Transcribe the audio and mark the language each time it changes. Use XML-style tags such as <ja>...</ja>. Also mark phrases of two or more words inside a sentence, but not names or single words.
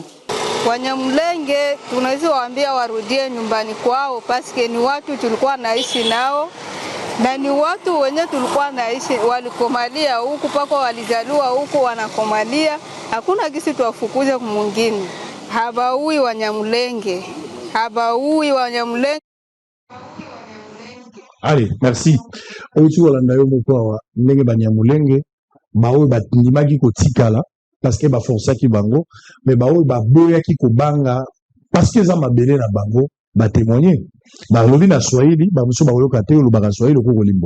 <sw>Wanyamulenge tunaweza waambia warudie nyumbani kwao, paske ni watu tulikuwa naishi nao na ni watu wenye tulikuwa naishi, walikomalia huku pako, walizaliwa huku, wanakomalia. Hakuna kisi tuwafukuze kumwingine. Habaui Wanyamulenge, habaui Wanyamulenge.</sw> <fr>Allez, merci.</fr> <ln>Otu olanda yo moko wa ndenge Banyamulenge baoyo bandimaki kotikala</ln> <fr>parce que</fr> <ln>baforsaki bango, mais baoyo baboyaki kobanga</ln> <fr>parce que</fr> <ln>eza mabele na bango batémoigner. Balobi na Swahili, bamuso bayoka te olobaka Swahili ko kolimbola.</ln>